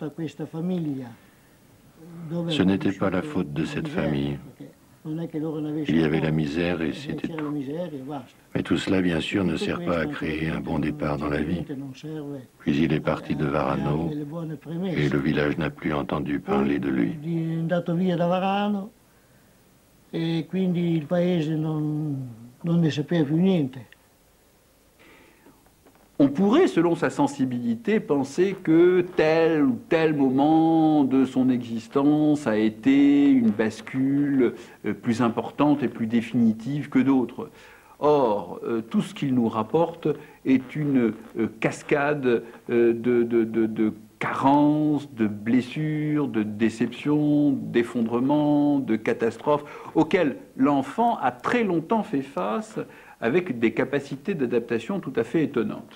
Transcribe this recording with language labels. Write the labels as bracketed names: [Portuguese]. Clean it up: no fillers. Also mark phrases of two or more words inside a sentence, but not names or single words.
[French] Ce n'était pas la faute de cette famille. Il y avait la misère et c'était tout. Mais tout cela, bien sûr, ne sert pas à créer un bon départ dans la vie. Puis il est parti de Varano et le village n'a plus entendu parler de lui. [Italian] È andato via da Varano e quindi il paese non ne sapeva più niente. [French] On pourrait, selon sa sensibilité, penser que tel ou tel moment de son existence a été une bascule plus importante et plus définitive que d'autres. Or, tout ce qu'il nous rapporte est une cascade de carences, de blessures, de déceptions, d'effondrements, de catastrophes, auxquelles l'enfant a très longtemps fait face avec des capacités d'adaptation tout à fait étonnantes.